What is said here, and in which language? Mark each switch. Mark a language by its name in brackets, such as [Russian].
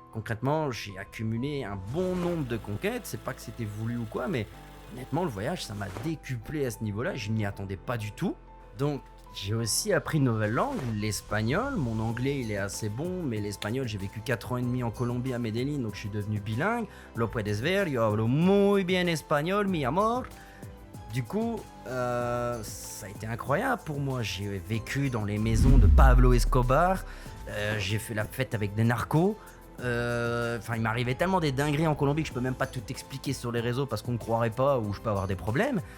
[French] Concrètement, j'ai accumulé un bon nombre de conquêtes. C'est pas que c'était voulu ou quoi, mais honnêtement, le voyage, ça m'a décuplé à ce niveau-là. Je n'y attendais pas du tout. Donc, j'ai aussi appris une nouvelle langue, l'espagnol. Mon anglais, il est assez bon, mais l'espagnol, j'ai vécu 4 ans et demi en Colombie, à Medellín, donc je suis devenu bilingue. [Spanish] Lo puedes ver, yo hablo muy bien español, mi amor. [French] Du coup, ça a été incroyable pour moi. J'ai vécu dans les maisons de Pablo Escobar. J'ai fait la fête avec des narcos. Il m'arrivait tellement des dingueries en Colombie que je peux même pas tout expliquer sur les réseaux parce qu'on ne croirait pas ou je peux avoir des problèmes.